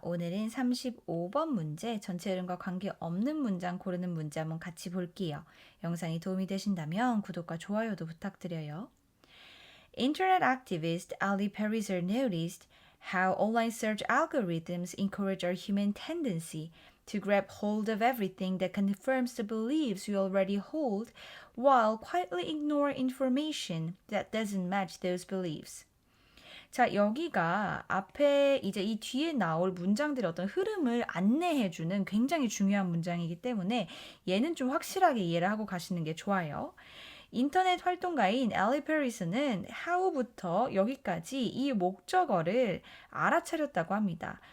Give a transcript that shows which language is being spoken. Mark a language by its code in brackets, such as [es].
[ko] 오늘은 35번 문제, 전체 흐름과 관계없는 문장 고르는 문제 한번 같이 볼게요. 영상이 도움이 되신다면 구독과 좋아요도 부탁드려요. [en] Internet activist Ali Pariser noticed how online search algorithms encourage our human tendency to grab hold of everything that confirms the beliefs we already hold, while quietly ignore information that doesn't match those beliefs. [ko] 자, 여기가 앞에 이제 이 뒤에 나올 문장들의 어떤 흐름을 안내해주는 굉장히 중요한 문장이기 때문에 얘는 좀 확실하게 이해를 하고 가시는 게 좋아요. 인터넷 활동가인 앨리 페리스는 how부터 여기까지 이 목적어를 알아차렸다고 합니다.